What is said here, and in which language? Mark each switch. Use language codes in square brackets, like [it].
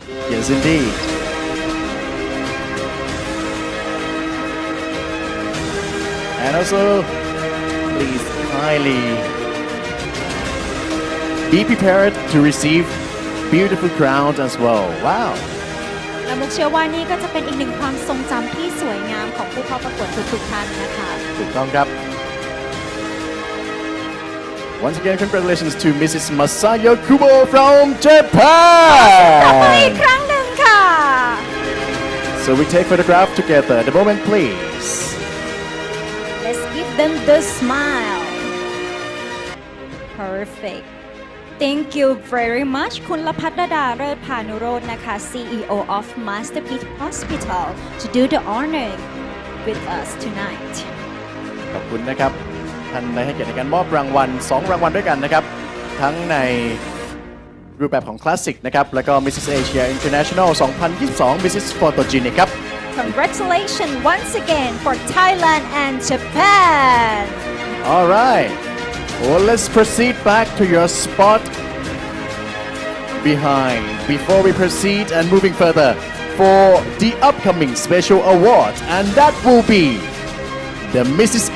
[en] Yes, indeed. And also, please kindly be prepared to receive beautiful crowns as well. Wow. [th] และมุกเชื่อว่านี่ก็จะเป็นอีกหนึ่งความทรงจำที่สวยงามของผู้เข้าประกวดทุกๆท่านนะคะ ถูกต้องครับ [en] Once again, congratulations to Mrs. Masayo Kubo from Japan. [th] ขอบคุณอีกครั้งหนึ่งค่ะ [en] So we take photograph together. The moment, please. Give them the smile. Perfect. Thank you very much คุณลภัทรดาเลิศพานุโรจน์นะคะ CEO of Masterpiece Hospital to do the honor with us tonight [th] ขอบคุณนะครับท่านได้ให้เกียรติในการมอบรางวัล2รางวัลด้วยกันนะครับทั้งในรูปแบบของคลาสสิกนะครับแล้วก็ Mrs. [en] Asia International 2022 Mrs. Photogenic ครับ Congratulations once again for Thailand and Japan. All right. Well, let's proceed back to your spot behind before we proceed and moving further for the upcoming special award, and that will be the Mrs.